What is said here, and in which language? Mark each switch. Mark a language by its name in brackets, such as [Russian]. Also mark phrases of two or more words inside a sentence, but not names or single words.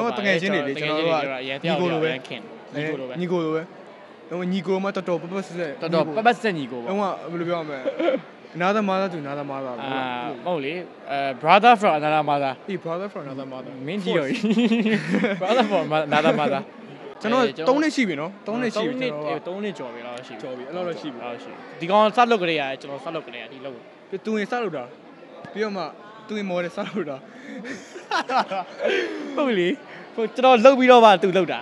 [Burmese] တော်တကယ်ချင်းတွေလေကျွန်တော်တို့ကညီကိုလိုပဲညီကိုလိုပဲတော့ညီကိုမှတော်ပတ်ဆက် ညီကို ပေါ့ဟိုကဘယ်လိုပြောရမလဲနာသာမာသာသူနာသာမာသာ ဟုတ်လေ [English] brother from another mother brother from another mother [Burmese] မင်းကြီးရော [English] brother from another mother [Burmese] ကျွန်တော်3နှစ်ရှိပြီနော်3နှစ်ရှိပြီကျွန် တော်3နှစ်ကျော်ပြီလားရှိ ကျော်ပြီအဲ့လိုတော့ရှိပြီ ဒီကောင်စလုပ်ကြရကျွန်တော်စလုပ်ကြရဒီလုပ် ပြီးသူရင်စလုပ်တာပြီးတော့မှသူရင်မော်တယ်စလုပ်တာ ဟုတ်လေဟိုကျွန်တော်လုပ်ပြီးတော့မှသူလုပ်တာ